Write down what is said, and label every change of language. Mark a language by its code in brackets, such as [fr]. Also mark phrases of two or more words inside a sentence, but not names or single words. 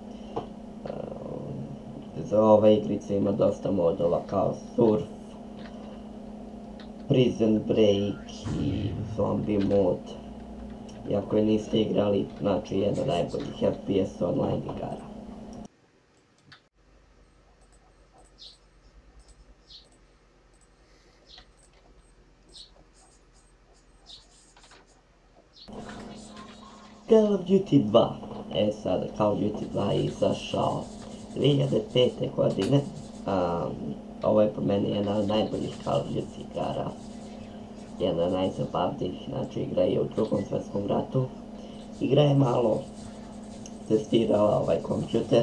[bs] Za ova igrica ima dosta modova kao Surf, Prison Break i Zombie Mode. Iako je niste igrali, znači jedna najboljih FPS online igara. Call of Duty 2. Sada Call of Duty 2 je izašao 2005. godine. Ovo je po meni jedna od najboljih Call of Duty igara. Jedna od najzabavnijih, znači igra je u Drugom svjetskom ratu. Igra je malo testirala ovaj kompjuter.